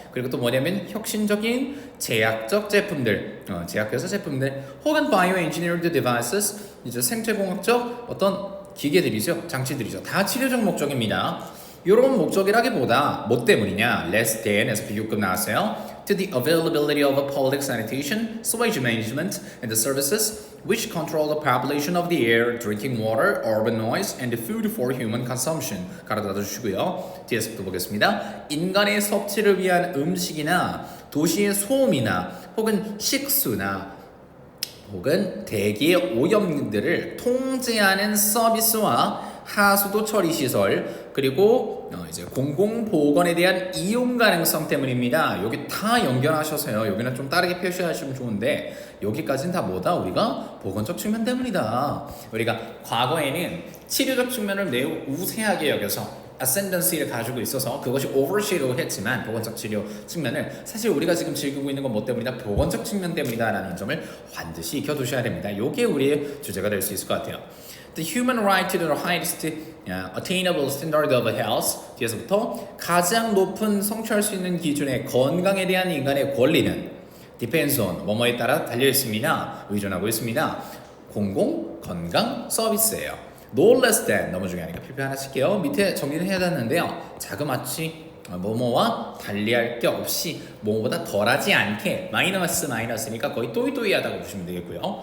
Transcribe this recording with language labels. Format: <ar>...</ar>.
<ko>그리고 또 뭐냐면 혁신적인 제약적 제품들, 제약회사 제품들 혹은</ko> <en>bioengineered devices,</en> <ko>이제 생체공학적 어떤 기계들이죠, 장치들이죠. 다 치료적 목적입니다. 이런 목적이라기보다 뭐 때문이냐?</ko> <en>less than</en> <ko>에서 비교급 나왔어요.</ko> <en>To the availability of a public sanitation, sewage management, and the services which control the population of the air, drinking water, urban noise, and the food for human consumption.</en> <ko>가로닫아 주시고요. 뒤에서부터 보겠습니다. 인간의 섭취를 위한 음식이나 도시의 소음이나 혹은 식수나 혹은 대기의 오염들을 통제하는 서비스와 하수도 처리 시설, 그리고 이제 공공보건에 대한 이용 가능성 때문입니다. 여기 다 연결하셔서요. 여기는 좀 다르게 표시하시면 좋은데 여기까지는 다 뭐다? 우리가 보건적 측면 때문이다. 우리가 과거에는 치료적 측면을 매우 우세하게 여겨서 ascendancy를 가지고 있어서 그것이 overshadow를 했지만 보건적 치료 측면을 사실 우리가 지금 즐기고 있는 건 뭐 때문이다? 보건적 측면 때문이다라는 점을 반드시 익혀두셔야 됩니다. 이게 우리의 주제가 될 수 있을 것 같아요.</ko> <en>The human right to the highest attainable standard of health.</en> <ko>뒤에서부터 가장 높은 성취할 수 있는 기준의 건강에 대한 인간의 권리는</ko> <en>depends on</en> <ko>뭐뭐에 따라 달려 있습니다. 의존하고 있습니다. 공공 건강 서비스예요.</ko> <en>No less than</en> <ko>너무 중요하니까 필표 하나 칠게요. 밑에 정리를 해야 되는데요. 자그마치 뭐뭐와 달리할 게 없이 뭐뭐보다 덜하지 않게 마이너스니까 거의 또이또이하다고 보시면 되겠고요.</ko>